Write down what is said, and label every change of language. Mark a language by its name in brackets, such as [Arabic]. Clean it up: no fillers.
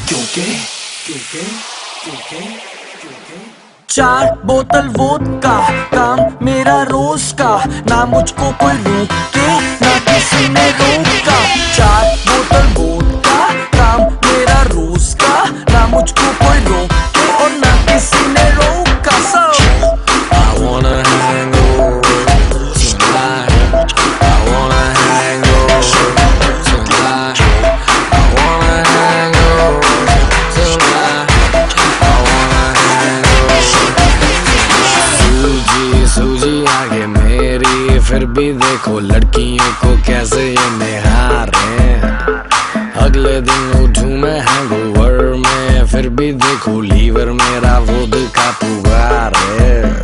[Hindi] क्योंकि क्योंकि क्योंकि क्योंकि चार बोतल वोडका, काम मेरा रोज का, ना मुझको कोई रोके ना किसी ने रोका। चार बोतल वोडका, काम मेरा रोज का, ना मुझको कोई रोके और ना किसी ने रोका। [English] I wanna hang over tonight. I wanna hang over tonight. I wanna hang over tonight. I wanna hang over. [Hindi] सूजी सूजी आगे मेरी, फिर भी देखो लड़कियों को कैसे ये निहारे। अगले दिन उठूं मैं हैंगओवर में, फिर भी देखो लीवर मेरा वोडका पुकार है।